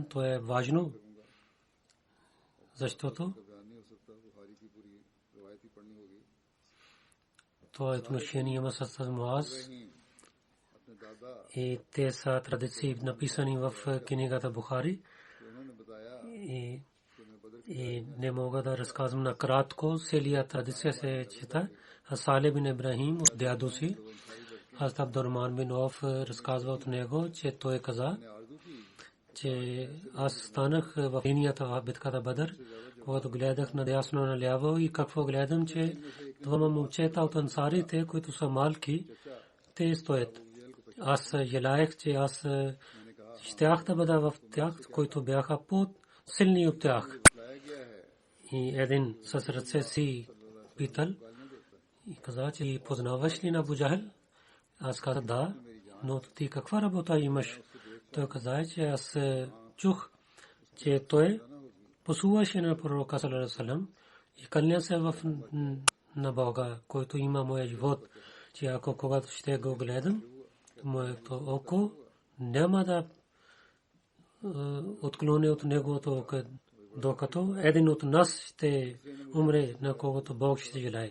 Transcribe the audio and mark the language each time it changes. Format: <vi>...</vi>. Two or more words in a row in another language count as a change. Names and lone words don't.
<bg>То е важно, защото това отношение има с Муаз и те са традиции написани в книгата Бухари. И не мога да разказвам накратко, целият традиция се чета. Салих бин Ибрахим от дядо си, Хазрат Абдурахман бин Ауф разказва от него, че той каза, че аз станах в линията в битката Бадър, когато гледах надясно наляво и какво гледам, че двама момчета от ансарите, които са малки, те стоят. Аз желаех, че аз щях да бъда в тях, които бяха по-силни от тях. И един с ръце си питал и каза, че познаваш ли на Абу Джахл? Аз казах да, но ти каква работа имаш? Той каза, че аз чух, че той посуваше на пророка</bg> <ar>صلى الله عليه وسلم</ar> <bg>и кълня се на Бога, който има моя живот, че ако когато ще го гледам, моето око няма да отклони от неговото око, докато един от нас ще умре, на когото Бог ще желае.</bg>